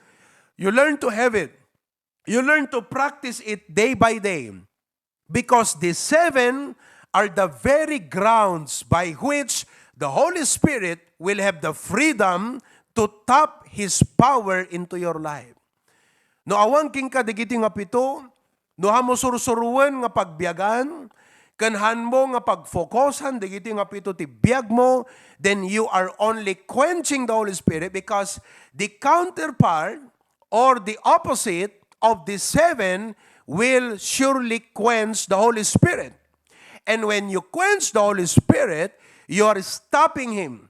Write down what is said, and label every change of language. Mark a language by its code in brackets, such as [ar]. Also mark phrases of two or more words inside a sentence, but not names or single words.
[en] You learn to have it. You learn to practice it day by day. Because the 7 are the very grounds by which the Holy Spirit will have the freedom to tap His power into your life. [ilo] No awang king ka digiti nga pito, no hamo sursuruan nga pagbiyagan, kanhan mo nga pagfokusan, digiti nga pito ti biyag mo, [en] then you are only quenching the Holy Spirit because the counterpart or the opposite of the 7 will surely quench the Holy Spirit. And when you quench the Holy Spirit, you are stopping Him.